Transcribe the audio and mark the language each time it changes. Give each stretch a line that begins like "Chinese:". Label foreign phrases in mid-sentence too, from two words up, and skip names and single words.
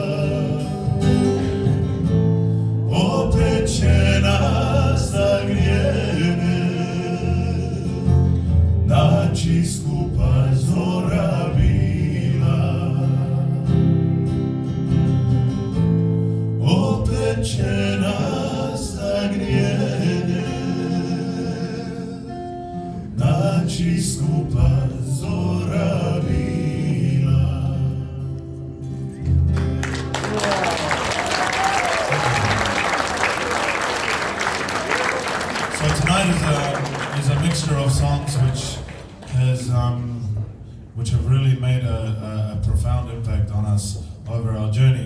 Croatian: Opet će nas zagrijene naći skupa zora bila. Opet će nas zagrijene naći skupa zora bila.
English: So tonight is a mixture of songs which have really made a profound impact on us over our journey.